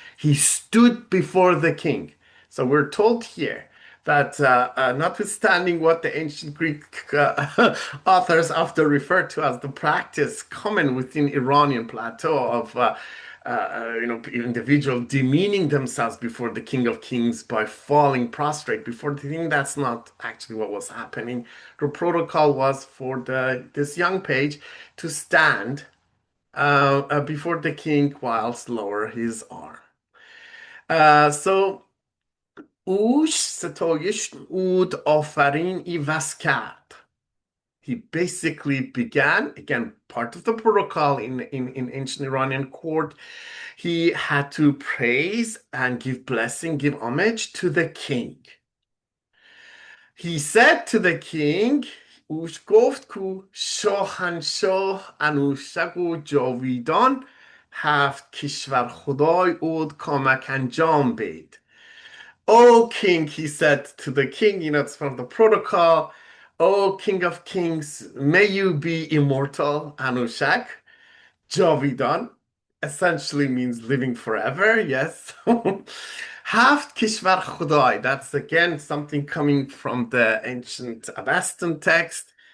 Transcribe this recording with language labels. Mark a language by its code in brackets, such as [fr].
[en] He stood before the king. So we're told here that notwithstanding what the ancient Greek authors often refer to as the practice common within Iranian plateau of individual demeaning themselves before the King of Kings by falling prostrate before the king. That's not actually what was happening. The protocol was for this young page to stand before the king whilst lower his arm. [pal] So اوش ستایش اود آفرین ایوز کرد. [en] He basically began, again, part of the protocol in ancient Iranian court, he had to praise and give blessing, give homage to the king. He said to the king, [pal] اوش گفت کو شاهنشاه انوشک و جاویدان هفت کشور خدای اود کامک انجام بید. [en] O king, he said to the king, it's from the protocol, O King of Kings, may you be immortal, Anushak. Javidan essentially means living forever, yes. Haft Kishvar Khudai, that's again something coming from the ancient Avestan text.